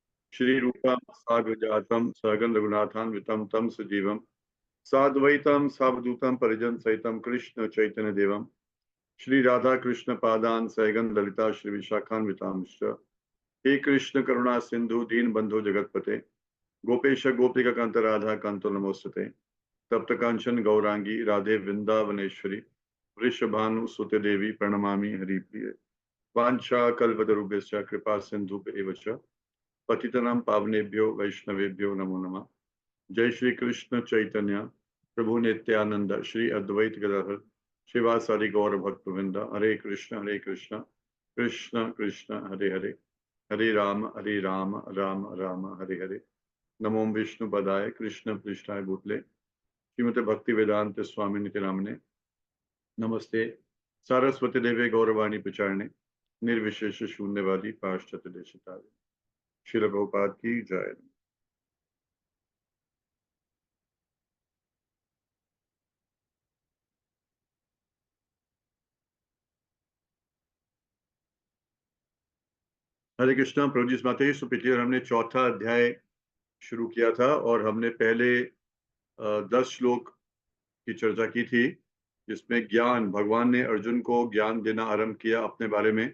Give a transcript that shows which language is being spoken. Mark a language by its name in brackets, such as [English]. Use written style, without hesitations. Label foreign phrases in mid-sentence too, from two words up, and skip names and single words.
[Sanskrit] श्री रूपम साग्रजातम सहगन रघुनाथान्वितम तम सजीवम साद्वैतम सावधूतम परिजन सहितम कृष्ण चैतन्य देवम श्री राधा कृष्ण पादान सहगन ललिता श्री विशाखान्वितांश्च। हे कृष्ण करुणा सिंधु दीन बंधु जगतपते गोपेश गोपिका कांत राधा कांतो नमोस्तुते। तप्त कांचन गौरांगी राधे वृंदावनेश्वरी वृषभानु सुते देवी प्रणमामि हरिप्रिये। वाञ्छा कल्पतरुभ्यश्च कृपा सिन्धुभ्येव च पतितनां पावनेभ्यो वैष्णवेभ्यो नमो नमः। जय श्री कृष्ण चैतन्य प्रभु नित्यानंद श्री अद्वैत गदाधर शिवासादि गौर भक्त वृंद। हरे कृष्ण कृष्ण कृष्ण हरे हरे, हरे राम राम राम हरे हरे। नमो विष्णु पदाय कृष्ण पृष्ठाय भूतले श्रीमते भक्ति वेदांत स्वामी नित्य नामने नमस्ते सारस्वती देवे गौरवाणी प्रचारणे निर्विशेष शून्यवादी पाश्चात्य देशतारिणे। [Hindi] श्रील प्रभुपाद की जय। हरे कृष्णा। प्रभु जी माते पिछली बार हमने चौथा अध्याय शुरू किया था और हमने पहले 10 श्लोक की चर्चा की थी जिसमें ज्ञान, भगवान ने अर्जुन को ज्ञान देना आरंभ किया अपने बारे में।